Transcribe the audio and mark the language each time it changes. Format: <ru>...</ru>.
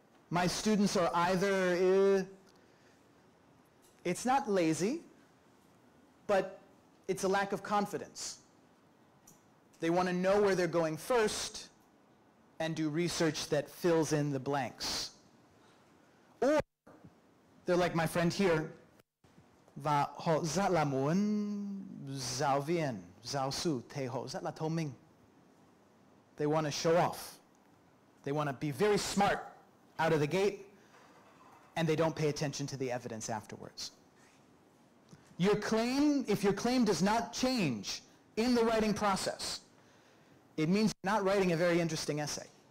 <en>My students are either, it's not lazy, but it's a lack of confidence. They want to know where they're going first and do research that fills in the blanks. Or they're like my friend here,</en> <vi>và họ rất là muốn giáo viên, giáo sư thì họ rất là thông minh.</vi> <en>They want to show off. They want to be very smart out of the gate, and they don't pay attention to the evidence afterwards. Your claim, if your claim does not change in the writing process, it means you're not writing a very interesting essay.</en>